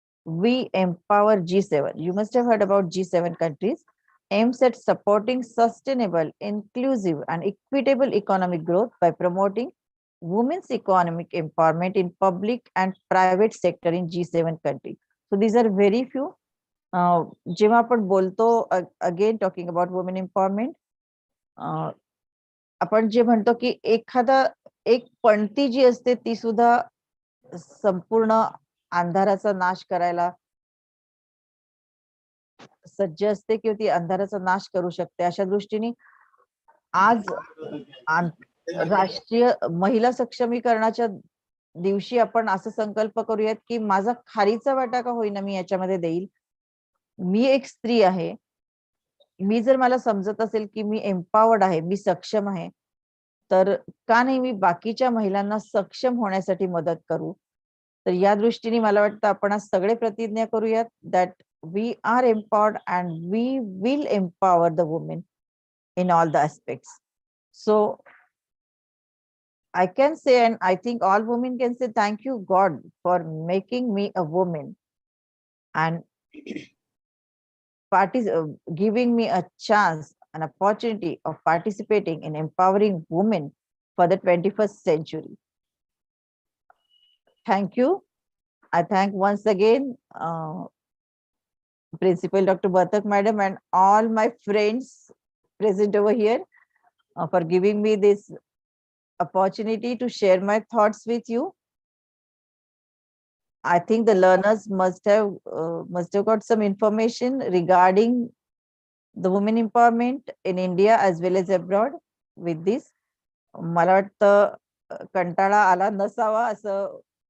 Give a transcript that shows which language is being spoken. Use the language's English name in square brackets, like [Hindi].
[English] We empower G7. You must have heard about G7 countries. Aims at supporting sustainable, inclusive, and equitable economic growth by promoting women's economic empowerment in public and private sector in G7 countries. So these are very few. [Marathi] जेव्हा आपण बोलतो, [English] again talking about women empowerment, [Marathi] आपण जे म्हणतो की एक पणती जी असते ती सुद्धा संपूर्ण अंधाराचा नाश करायला सज्ज असते किंवा ती अंधाराचा नाश करू शकते. अशा दृष्टीने आज राष्ट्रीय महिला सक्षमीकरणाच्या दिवशी आपण असं संकल्प करूयात की माझा खारीचा वाटा का होईना मी याच्यामध्ये देईल. मी एक स्त्री आहे, मी जर मला समजत असेल की मी एम्पावर्ड आहे, मी सक्षम आहे, तर का नाही मी बाकीच्या महिलांना सक्षम होण्यासाठी मदत करू. तर या दृष्टीने मला वाटतं आपण आज सगळे प्रतिज्ञा करूयात [English] That we are empowered and we will empower the women in all the aspects. So I can say, and I think all women can say, thank you God for making me a woman and giving me a chance, an opportunity of participating in empowering women for the 21st century. Thank you. I thank once again Principal Dr. Bartak Madam and all my friends present over here for giving me this opportunity to share my thoughts with you. I think the learners must have got some information regarding the women empowerment in India as well as abroad with this. [Marathi] मला वाटतं कंटाळा आला नसावा असं.